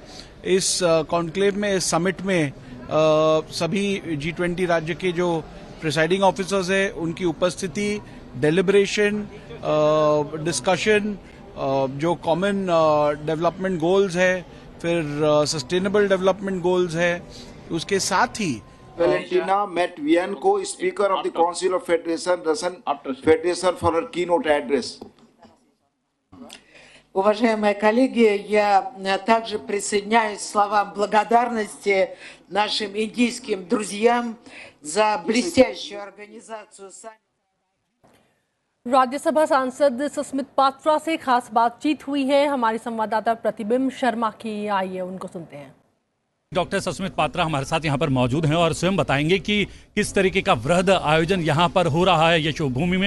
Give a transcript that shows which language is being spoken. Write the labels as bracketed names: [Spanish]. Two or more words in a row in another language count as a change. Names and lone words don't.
[Hindi] इस कॉन्क्लेव में, इस समिट में सभी G20 राज्य के जो [English] presiding officers [Hindi] है उनकी उपस्थिति, डेलिब्रेशन, डिस्कशन, जो [English] common development goals [Hindi] है, फिर [English] sustainable development goals [Hindi] है, उसके साथ ही [English] Valentina met Vienko, Speaker of the Council of Federation, Russian Federation, for her keynote address. [Russian] Уважаемые коллеги, я также присоединяюсь к словам благодарности нашим индийским друзьям за блестящую организацию саммита. [Hindi] राज्यसभा सांसद सस्मित पात्रा से खास बातचीत हुई है। हमारे संवाददाता प्रतिबिंब शर्मा की, आइए उनको सुनते हैं। डॉक्टर सस्मित पात्रा हमारे साथ यहाँ पर मौजूद हैं और स्वयं बताएंगे कि किस तरीके का वृहद आयोजन यहाँ पर हो रहा है यशोभूमि में।